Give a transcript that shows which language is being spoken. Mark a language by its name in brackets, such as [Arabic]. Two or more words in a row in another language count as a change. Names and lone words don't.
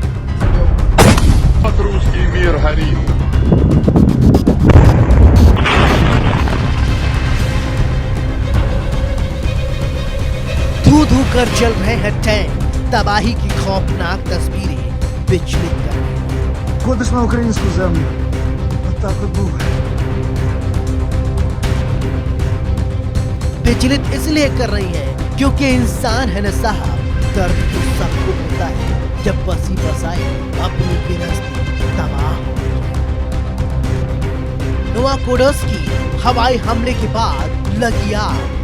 [Hindi] धू धू कर चल रहे हैं टैंक। तबाही की खौफनाक तस्वीरें विचलित कर रही हैं। [Ukrainian] Ходиш на українську землю. Отак от буває. [Hindi] विचलित इसलिए कर रही है क्योंकि इंसान है न साहब, दर्द तो सबको होता है जब बसी बसाए अपने के रास्ते तबाह हो। नोवाकोडस्क की हवाई हमले के बाद लगी आग।